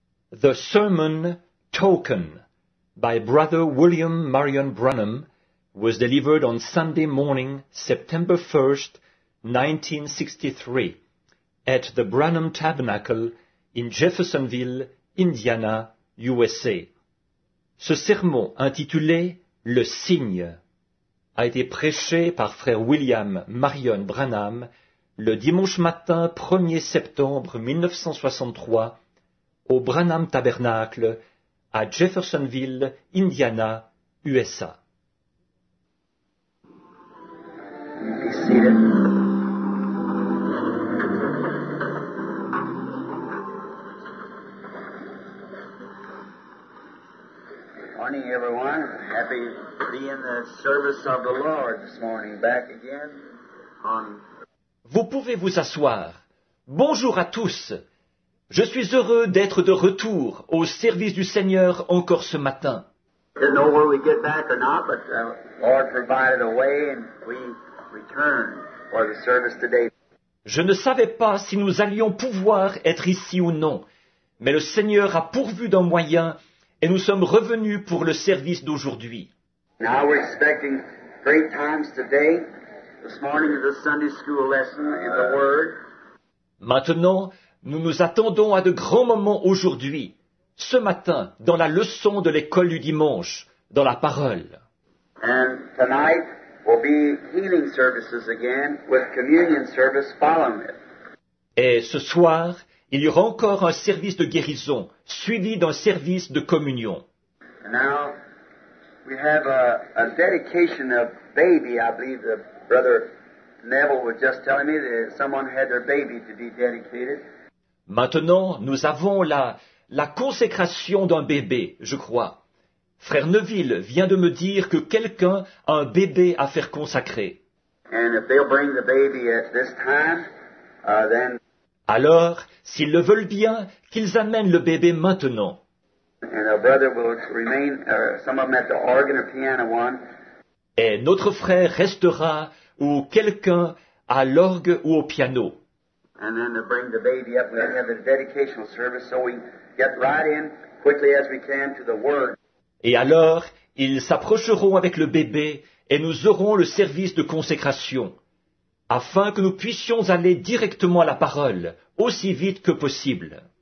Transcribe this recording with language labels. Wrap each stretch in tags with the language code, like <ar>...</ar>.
<en>The sermon Token by Brother William Marion Branham was delivered on Sunday morning, September 1st, 1963, at the Branham Tabernacle in Jeffersonville, Indiana, USA.</en> <fr>Ce sermon intitulé « Le signe » a été prêché par frère William Marion Branham le dimanche matin 1er septembre 1963 au Branham Tabernacle à Jeffersonville, Indiana, USA.</fr> <en>Be seated. Morning, everyone. Happy to be in the service of the Lord this morning. Back again on.</en> <fr>Vous pouvez vous asseoir. Bonjour à tous. Je suis heureux d'être de retour au service du Seigneur encore ce matin.</fr> <en>Didn't know where we'd get back or not, but Lord provided a way, and we returned for the service today.</en> <fr>Je ne savais pas si nous allions pouvoir être ici ou non, mais le Seigneur a pourvu d'un moyen et nous sommes revenus pour le service d'aujourd'hui.</fr> <en>Now we're expecting great times today. This morning is a Sunday school lesson in the Word.</en> <fr>Maintenant, nous nous attendons à de grands moments aujourd'hui, ce matin, dans la leçon de l'école du dimanche, dans la parole.</fr> <en>And tonight will be healing services again with communion service following it.</en> <fr>Et ce soir, il y aura encore un service de guérison, suivi d'un service de communion.</fr> <en>And now we have a dedication of baby. I believe the brother Neville was just telling me that someone had their baby to be dedicated.</en> <fr>Maintenant, nous avons la consécration d'un bébé, je crois. Frère Neville vient de me dire que quelqu'un a un bébé à faire consacrer.</fr> <en>And if they'll bring the baby at this time, then</en> <fr>Alors, s'ils le veulent bien, qu'ils amènent le bébé maintenant.</fr> <en>and our brother will remain, some of them at the organ or piano one.</en> <fr>Et notre frère restera ou quelqu'un à l'orgue ou au piano.</fr> <en>And then they'll bring the baby up. We'll have the dedicational service so we get right in quickly as we can to the Word.</en> <fr>Et alors, ils s'approcheront avec le bébé et nous aurons le service de consécration, afin que nous puissions aller directement à la parole, aussi vite que possible.</fr>